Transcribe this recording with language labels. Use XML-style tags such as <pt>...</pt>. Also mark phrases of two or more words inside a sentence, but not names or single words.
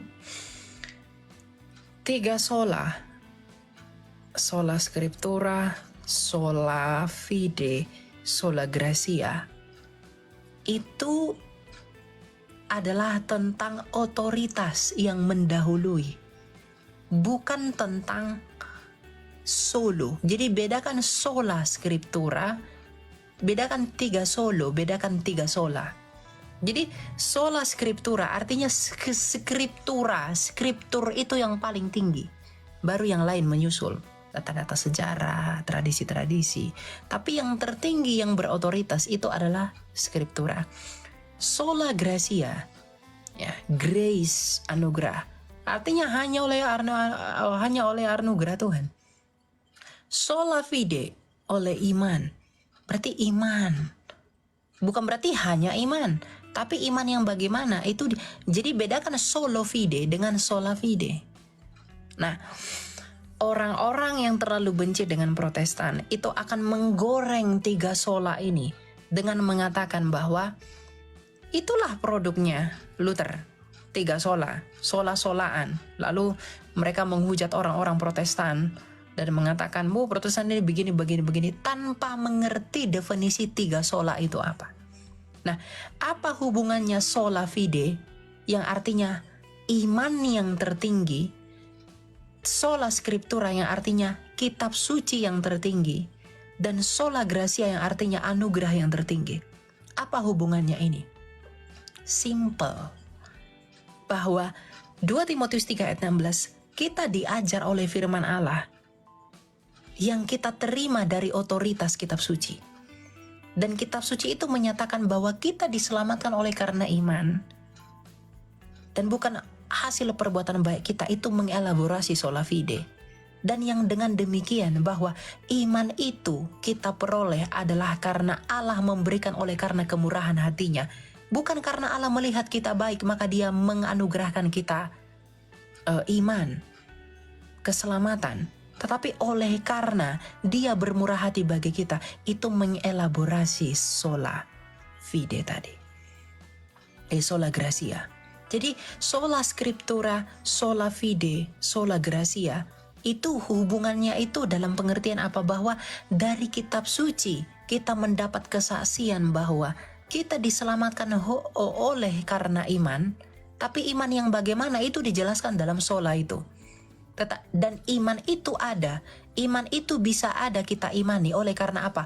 <la>3 Sola, Sola Scriptura, Sola Fide, Sola Gracia,</la> <id>itu adalah tentang otoritas yang mendahului, bukan tentang solo. Jadi bedakan</id> <la>sola scriptura,</la> <id>bedakan 3 solo, bedakan 3 sola. Jadi</id> <la>sola scriptura</la> <id>artinya scriptur itu yang paling tinggi, baru yang lain menyusul, data-data sejarah, tradisi-tradisi. Tapi yang tertinggi yang berotoritas itu adalah scriptura.</id> <la>Sola gracia,</la> <id>ya, grace, anugerah, artinya hanya oleh anugerah Tuhan.</id> <la>Sola fide,</la> <id>oleh iman, berarti iman, bukan berarti hanya iman, tapi iman yang bagaimana itu. Jadi bedakan</id> <la>solo fide</la> <id>dengan</id> <la>sola fide.</la> <id>Nah, orang-orang yang terlalu benci dengan Protestan itu akan menggoreng 3 sola ini dengan mengatakan bahwa itulah produknya Luther, 3 sola, sola-solaan. Lalu mereka menghujat orang-orang Protestan dan mengatakan, Protestan ini begini, tanpa mengerti definisi 3 sola itu apa. Nah, apa hubungannya</id> <la>sola fide</la> <id>yang artinya iman yang tertinggi,</id> <la>sola scriptura</la> <id>yang artinya kitab suci yang tertinggi, dan</id> <la>sola gracia</la> <id>yang artinya anugerah yang tertinggi? Apa hubungannya ini? Simple, bahwa 2 Timotius 3 ayat 16, kita diajar oleh firman Allah yang kita terima dari otoritas kitab suci. Dan kitab suci itu menyatakan bahwa kita diselamatkan oleh karena iman, dan bukan hasil perbuatan baik kita. Itu mengelaborasi</id> <la>sola fide.</la> <id>Dan yang dengan demikian bahwa iman itu kita peroleh adalah karena Allah memberikan oleh karena kemurahan hatinya. Bukan karena Allah melihat kita baik maka dia menganugerahkan kita iman, keselamatan. Tetapi oleh karena dia bermurah hati bagi kita, itu mengelaborasi</id> <la>sola fide</la> <id>tadi.</id> <la>Sola gracia. Jadi sola scriptura, sola fide, sola gracia,</la> <id>itu hubungannya itu dalam pengertian apa? Bahwa dari kitab suci kita mendapat kesaksian bahwa kita diselamatkan oleh karena iman, Tapi iman yang bagaimana itu dijelaskan dalam sola itu. Dan iman itu ada, iman itu bisa ada kita imani oleh karena apa?</id>